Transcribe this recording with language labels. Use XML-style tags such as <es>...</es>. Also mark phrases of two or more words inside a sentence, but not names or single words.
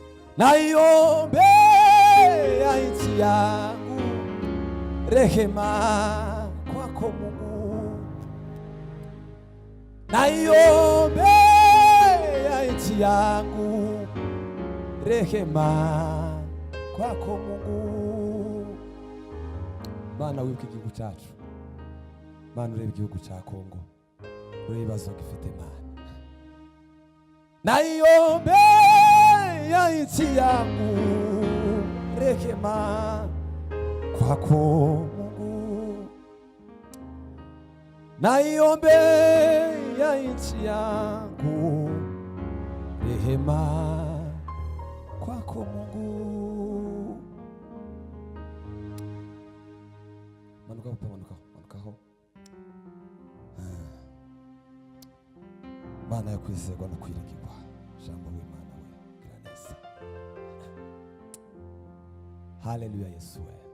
<sw>naiombea nchi yangu, rehema kwako Mungu. Naiombea nchi yangu, rehema kwako Mungu.</sw> <rw>Mana wibuka igihugu cyacu, Mana ureba igihugu cya Kongo, ureba ibibazo gifite Mana.</rw> <sw>Naiombea nchi yangu, rehema kwako Mungu. Naiombea nchi yangu, rehema kwako Mungu.</sw> <rw>Manukaho, manukaho. Mana yo kwizerwa no kwiringirwa, jambo w'Imana we gira neza. Haleluya Yesu we.</rw>